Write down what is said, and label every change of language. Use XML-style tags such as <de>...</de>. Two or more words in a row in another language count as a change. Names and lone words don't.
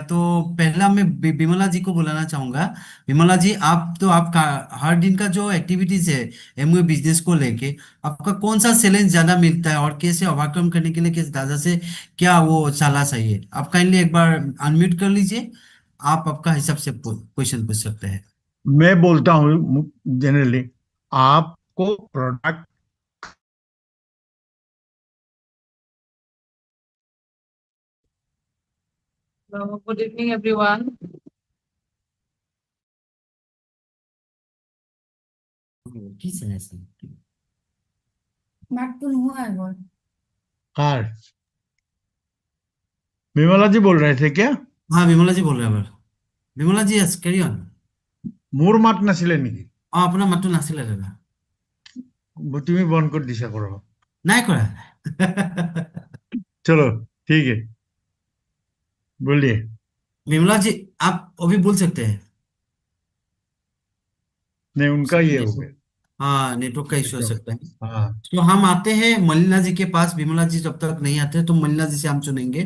<hi>तो पहला मैं विमला जी को बुलाना चाहूंगा। विमला जी, आप तो आपका हर दिन का जो एक्टिविटीज है एमवे बिजनेस को लेके, आपका कौन सा चैलेंज ज्यादा मिलता है और कैसे ओवरकम करने के लिए किस दादा से क्या वो सलाह चाहिए? आप काइंडली एक बार अनम्यूट कर लीजिए, आप आपका हिसाब से क्वेश्चन पूछ सकते हैं। मैं बोलता हूँ जनरली, आपको प्रोडक्ट</hi> <en>Good evening, everyone.</en> <hi>किस तरह से? Martin हुआ है वो। कार विमला जी बोल रहे थे क्या? हाँ विमला जी बोल रहे हैं। विमला जी,</hi> <en>yes carry on.</en> <as>মোৰ মাত নাছিলে নেকি? আপোনাৰ মাতটো নাছিলে দাদা।</as> <bn>তুমি বন্ধ করে দিশা করো।</bn> <as>নাই কৰা।</as> <hi>चलो ठीक है, बोलिए। विमला जी, आप अभी बोल सकते हैं। नहीं, उनका ये हो गया। हाँ नेटवर्क का इश्यू हो सकता है। हाँ, तो हम आते हैं मलिना जी के पास। विमला जी जब तक नहीं आते तो मलिना जी से हम चुनेंगे।</hi>